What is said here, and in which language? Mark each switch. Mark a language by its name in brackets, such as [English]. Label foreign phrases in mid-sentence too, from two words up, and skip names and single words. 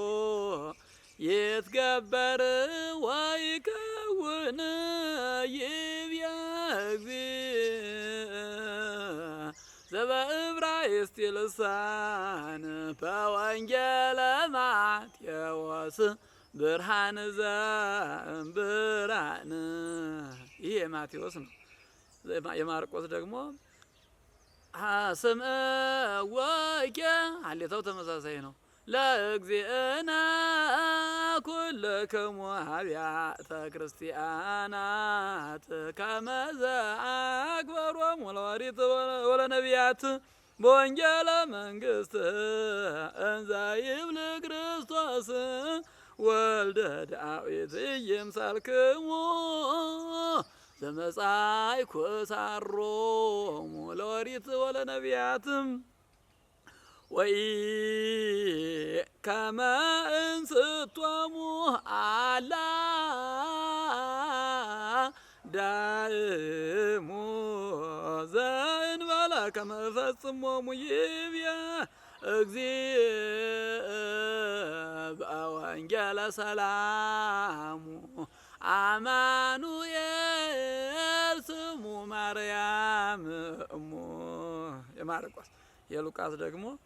[Geez] ይትገበር ወይከውን ይብየ እግዚእ ዘበዕብራይስጥ ልሳን በወንጌለ ማቴዎስ ብርሃን ዘእምብርሃን። [Amharic] ይህ የማቴዎስ ነው። የማርቆስ ደግሞ ስምዖከ ሀሌታው ተመሳሳይ ነው። [Geez] ለእግዚእነ ኩልክሙ አብያተ ክርስቲያናት ከመ ዘአክበሮሙ ለኦሪት ወለነቢያት በወንጌለ መንግሥት እንዘ ይብል ክርስቶስ ወልደ ዳዊት ኢይምሰልክሙ ዘመጻእኩ ሳሮሙ ለኦሪት ወለነቢያት ወኢከመ እንስቶሙ አላ ዳእሙ ዘእንበለ ከመ እፈጽሞሙ ይብየ እግዚእ በወንጌለ ሰላሙ አማኑኤል ስሙ ማርያም እሙ። [Amharic] የማርቆስ የሉቃስ ደግሞ